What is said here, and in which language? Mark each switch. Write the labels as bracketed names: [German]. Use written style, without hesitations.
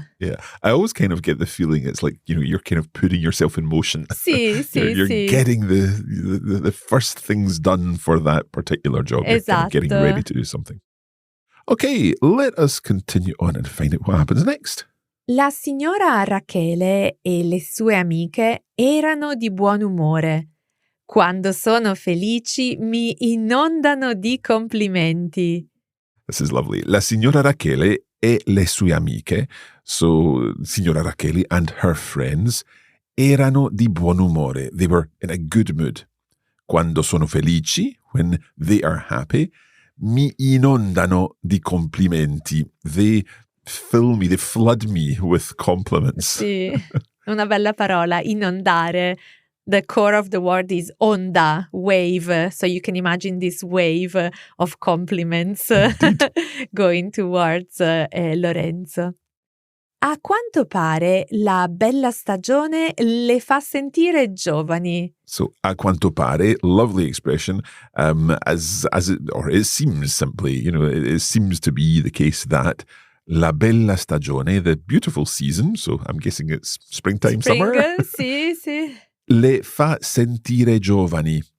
[English] Yeah, I always kind of get the feeling it's like, you know, you're kind of putting yourself in motion. [Italian] Sì, sì, [English] you're [Italian] sì. [English] getting the first things done for that particular job. You're kind of getting [Italian] Esatto. [English] ready to do something. Okay, let us continue on and find out what happens next. [Italian] La signora Rachele e le sue amiche erano di buon umore. Quando sono felici mi inondano di complimenti. [English] This is lovely. [Italian] La signora Rachele e le sue amiche, [English] so signora Rachele and her friends, [Italian] erano di buon umore. [English] They were in a good mood. [Italian] Quando sono felici, [English] when they are happy, [Italian] mi inondano di complimenti. [English] They fill me, they flood me with compliments. [Italian] Sì, una bella parola, inondare. [English] The core of the word is onda, wave. So you can imagine this wave of compliments going towards Lorenzo. [Italian] A quanto pare la bella stagione le fa sentire giovani. [English] So, [Italian] a quanto pare, [English] lovely expression, as it seems simply, you know, it seems to be the case that [Italian] la bella stagione, [English] the beautiful season, so I'm guessing it's springtime, summer. [Italian] Sì, sì. Le fa sentire giovani.